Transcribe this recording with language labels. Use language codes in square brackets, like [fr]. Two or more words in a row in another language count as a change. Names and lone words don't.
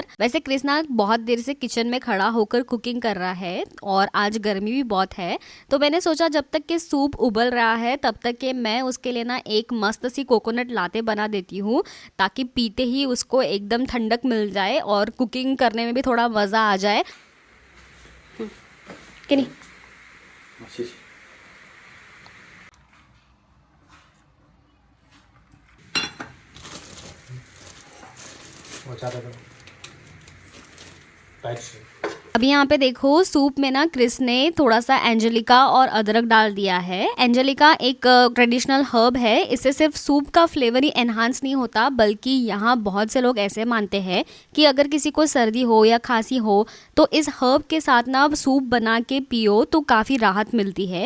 [hi] वैसे कृष्णा बहुत देर से किचन में खड़ा होकर कुकिंग कर रहा है और आज गर्मी भी बहुत है, तो मैंने सोचा जब तक कि सूप उबल रहा है तब तक कि मैं उसके लिए ना एक मस्त सी [en] coconut latte [hi] बना देती हूँ, ताकि पीते ही उसको एकदम ठंडक मिल जाए और कुकिंग करने में भी थोड़ा मज़ा आ जाए। कि नहीं? [zh] 谢谢。我加这个白芷。 [hi] अभी यहाँ पे देखो सूप में ना क्रिस ने थोड़ा सा एंजेलिका और अदरक डाल दिया है। एंजेलिका एक [en] traditional herb [hi] है, इससे सिर्फ सूप का फ्लेवर ही एनहांस नहीं होता, बल्कि यहाँ बहुत से लोग ऐसे मानते हैं कि अगर किसी को सर्दी हो या खांसी हो तो इस हर्ब के साथ ना सूप बना के पियो तो काफ़ी राहत मिलती है।